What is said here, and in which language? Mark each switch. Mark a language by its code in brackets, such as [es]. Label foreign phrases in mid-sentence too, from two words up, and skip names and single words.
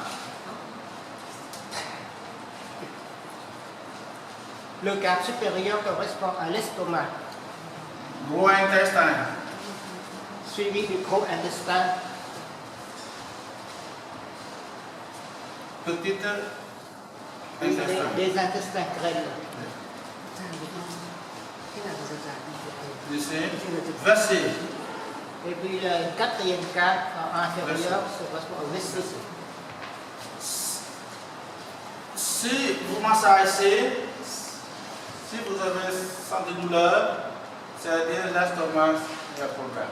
[fr] Le quart supérieur correspond à l'estomac, gros intestin, suivi du gros intestin, petit intestin. des intestins grêles. [vi] Cái nào là giả? [fr] Ici, vessie. Et puis le quatrième quart inférieur se correspond au vessie. Si vous massagez, si vous avez senti douleur, c'est-à-dire l'estomac, il y a problème.